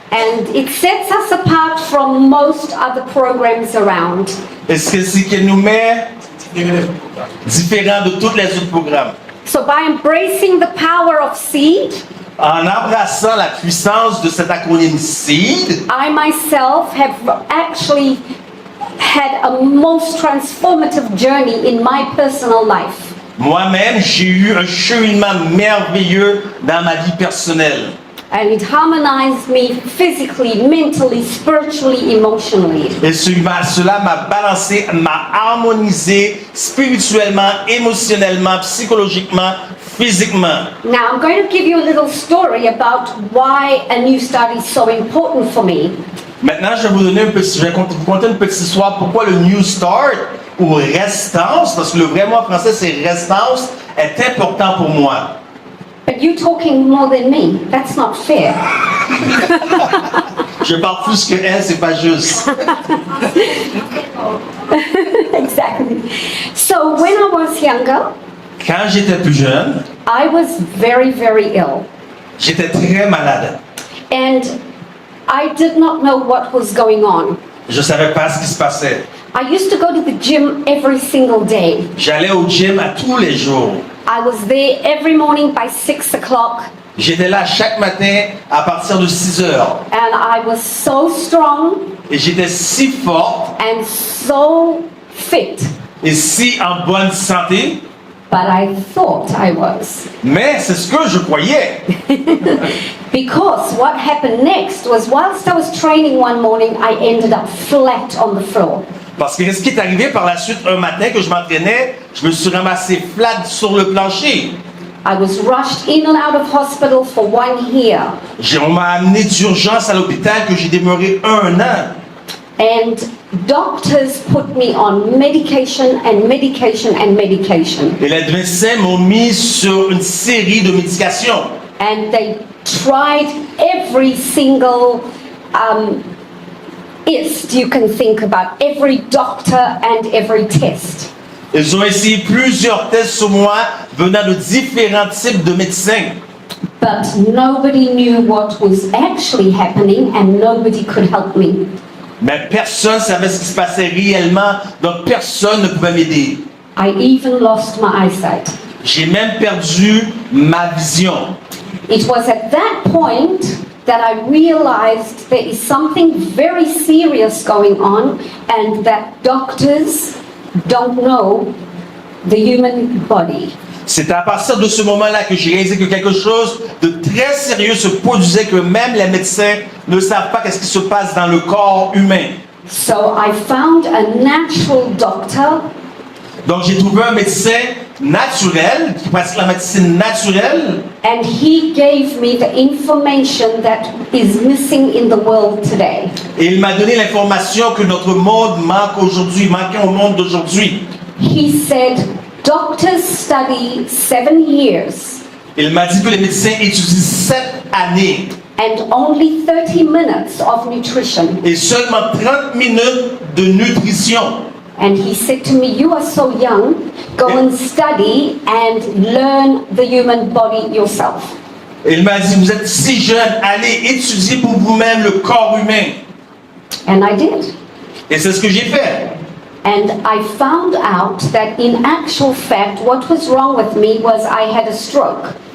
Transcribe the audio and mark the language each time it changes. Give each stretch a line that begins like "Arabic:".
English: And it sets us apart from most other programs around.
French: Et c'est ce qui nous met différent de tous les autres programmes.
English: So by embracing the power of seed,
French: En embrassant la puissance de cet acronyme SEED,
English: I myself have actually had a most transformative journey in my personal life.
French: moi-même, j'ai eu un cheminement merveilleux dans ma vie personnelle.
English: And it harmonized me physically, mentally, spiritually, emotionally.
French: Et cela m'a balancé, m'a harmonisé spirituellement, émotionnellement, psychologiquement, physiquement.
English: Now, I'm going to give you a little story about why a new start is so important for me.
French: Maintenant, je vais vous vous conter une petite histoire pourquoi le New Start ou restance, parce que le vrai mot en français c'est restance, est important pour moi.
English: But you talking more than me. That's not fair.
French: Je parle plus que elle, c'est pas juste.
English: Exactly. So when I was younger,
French: Quand j'étais plus jeune,
English: I was very, very ill.
French: j'étais très malade.
English: And I did not know what was going on.
French: Je savais pas ce qui se passait.
English: I used to go to the gym every single day.
French: J'allais au gym à tous les jours.
English: I was there every morning by 6 o'clock.
French: J'étais là chaque matin à partir de 6 heures.
English: And I was so strong
French: Et j'étais si forte
English: and so fit.
French: et si en bonne santé,
English: But I thought I was.
French: mais c'est ce que je croyais.
English: Because what happened next was whilst I was training one morning, I ended up flat on the floor.
French: Parce que ce qui est arrivé par la suite, un matin que je m'entraînais, je me suis ramassé flat sur le plancher.
English: I was rushed in and out of hospital for 1 year.
French: On m'a amené d'urgence à l'hôpital que j'ai demeuré 1 an.
English: And doctors put me on medication and medication and medication.
French: Et les médecins m'ont mis sur une série de médications.
English: And they tried every single ist you can think about, every doctor and every test.
French: Ils ont essayé plusieurs tests sur moi venant de différents types de médecins.
English: But nobody knew what was actually happening and nobody could help me.
French: Mais personne ne savait ce qui se passait réellement, donc personne ne pouvait m'aider.
English: I even lost my eyesight.
French: J'ai même perdu ma vision.
English: It was at that point that I realized there is something very serious going on and that doctors don't know the human body.
French: C'est à partir de ce moment-là que j'ai réalisé que quelque chose de très sérieux se produisait, que même les médecins ne savent pas qu'est-ce qui se passe dans le corps humain.
English: So I found a natural doctor
French: Donc j'ai trouvé un médecin naturel, qui pratique la médecine naturelle,
English: and he gave me the information that is missing in the world today.
French: et il m'a donné l'information que notre monde manque aujourd'hui, manquait au monde d'aujourd'hui.
English: He said, doctors study 7 years
French: Il m'a dit que les médecins étudient 7 années
English: and only 30 minutes of nutrition.
French: et seulement 30 minutes de nutrition.
English: And he said to me, you are so young, go and study and learn the human body yourself.
French: Et il m'a dit, vous êtes si jeune, allez étudier pour vous-même le corps humain.
English: And I did.
French: Et c'est ce que j'ai fait.
English: And I found out that in actual fact, what was wrong with me was I had a stroke.